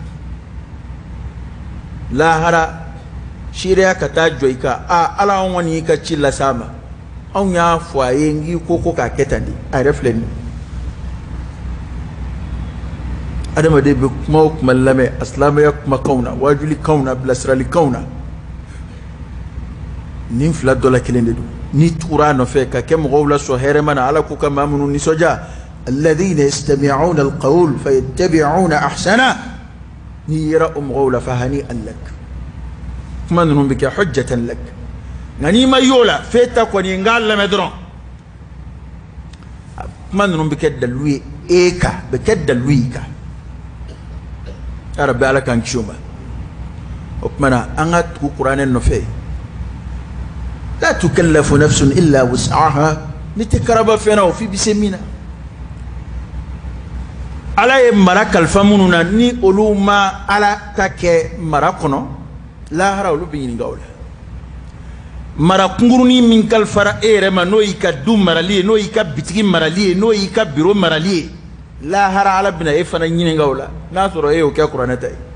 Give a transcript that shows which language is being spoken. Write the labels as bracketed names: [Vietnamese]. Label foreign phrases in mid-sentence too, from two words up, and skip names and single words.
[Bambara] lahara seereya ka taa jɔ i kan ala anw kɔni y'i ka ci las'a ma anw y'a fɔ a ye n k'i ko k'a kɛ tan de a yɛrɛ filɛ nin ye adamaden bɛ kuma o kuma lamɛn a silamɛya kumakanw na wajulikanw na bilasiralikanw na nin fila dɔ la kelen de don n'i tugura a nɔfɛ ka kɛ mɔgɔw la sɔn hɛrɛma na ala k'u ka maa minnu nisɔndiya [Arabic] alladhina yastami'una alqawl fayattabi'una ahsana [Bambara] n'i yera o mɔgɔw la [Arabic] fahani'an lak [Bambara] kuma ninnu bɛ kɛ [Arabic] hujjatan lak [Bambara] nka n'i ma y'o la f'e ta kɔni n k'a lamɛn dɔrɔn kuma ninnu bɛ kɛ dalilu ye e kan bɛ kɛ dalilu y'i kan arabe ala k'an kisi o ma o tuma na an ka tugu kuranɛ nɔfɛ [Arabic] la tukallafu nafsun illa wus'aha [Bambara] ni tɛ karaba fɛn na o f'i bɛ se min na ala ye mara kalifa minnu na ni olu ma ala ta kɛ mara kɔnɔ lahara olu bɛ ɲininka o la mara kunkurunin min kalifara e yɛrɛ ma n'o y'i ka du marali ye n'o y'i ka bitigi marali ye n'o y'i ka biro marali ye lahara ala bɛna e fana ɲininka o la n'a sɔrɔ e y'o kɛ kuranɛ ta